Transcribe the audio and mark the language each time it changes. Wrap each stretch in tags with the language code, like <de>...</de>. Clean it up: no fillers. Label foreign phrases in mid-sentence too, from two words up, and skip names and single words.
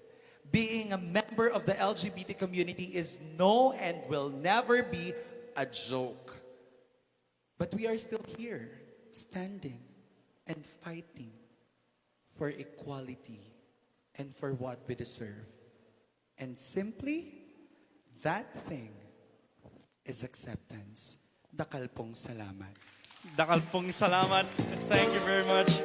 <en>Being a member of the LGBT community is no and will never be a joke. But we are still here. standing and fighting for equality and for what we deserve. And simply, that thing is acceptance.</en> <pam>Dakal pong salamat. Dakal pong salamat.</pam> <en>Thank you very much.</en>